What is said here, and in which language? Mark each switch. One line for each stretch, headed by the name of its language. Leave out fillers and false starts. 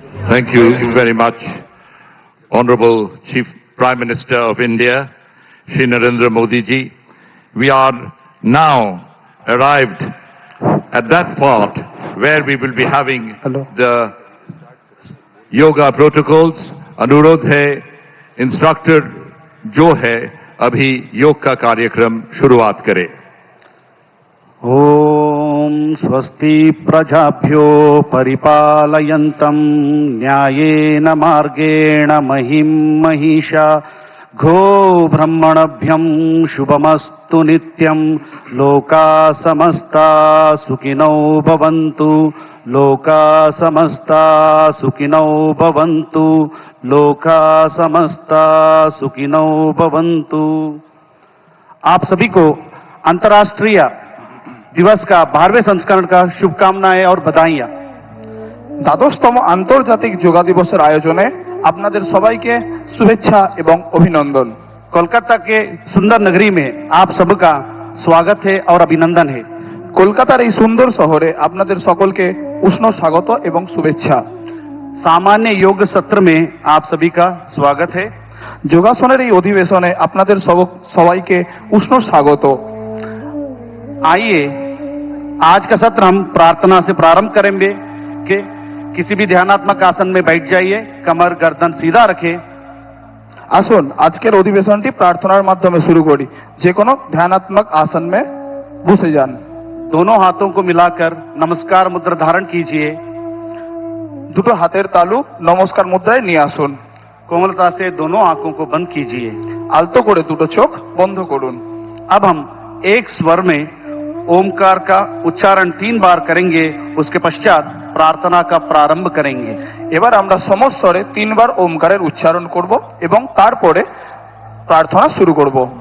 English: Thank you very much, Honorable Chief Prime Minister of India, Shri Narendra Modi ji. We are now arrived at that part where we will be having the yoga protocols.
Hindi: अनुरोध है, instructor जो है अभी योग का कार्यक्रम शुरुआत करे।
Sanskrit: ओम स्वस्ति प्रजाभ्यो परिपालयन्तं न्यायेन मार्गेण महिं महिषा गो ब्रह्मणभ्यं शुभमस्तु नित्यं लोका समस्ता सुखिनो भवन्तु लोका समस्ता सुखिनो भवन्तु लोका समस्ता सुखिनो भवन्तु।
Hindi: आप सभी को अंतर्राष्ट्रीय दिवस का 12वें संस्करण का शुभकामनाएं और बधाइयां।
Bangla: দ্বাদশতম আন্তর্জাতিক যোগা দিবসের আয়োজনে আপনাদের সবাইকে শুভেচ্ছা এবং অভিনন্দন।
Hindi: कोलकाता के सुंदर नगरी में आप सबका स्वागत है और अभिनंदन है।
Bangla: কলকাতার এই সুন্দর শহরে আপনাদের সকলকে উষ্ণ স্বাগত এবং শুভেচ্ছা।
Hindi: सामान्य योग सत्र में आप सभी का स्वागत है।
Bangla: যোগাসনের এই অধিবেশনে আপনাদের সবাইকে উষ্ণ স্বাগত।
Hindi: आइए आज का सत्र हम प्रार्थना से प्रारंभ करेंगे कि किसी भी ध्यानात्मक आसन में बैठ जाइए, कमर गर्दन सीधा रखें।
Bangla: আসুন আজকের অধিবেশনটি প্রার্থনার মাধ্যমে শুরু করি। যে কোনো ধ্যানাত্মক
Hindi: आसन में
Bangla: বসে যান।
Hindi: दोनों हाथों को मिलाकर नमस्कार मुद्रा धारण कीजिए।
Bangla: দুটো হাতের তালু নমস্কার মুদ্রায় নিয়ে আসুন।
Hindi: कोमलता से दोनों आंखों को बंद कीजिए।
Bangla: আলতো করে দুটো চোখ বন্ধ করুন।
Hindi: अब हम एक स्वर में ओमकार का उच्चारण 3 बार करेंगे, उसके पश्चात प्रार्थना का प्रारंभ करेंगे।
Bangla: এবার আমরা সমস্বরে 3 বার ওমকারের উচ্চারণ করব এবং তারপরে প্রার্থনা শুরু করব।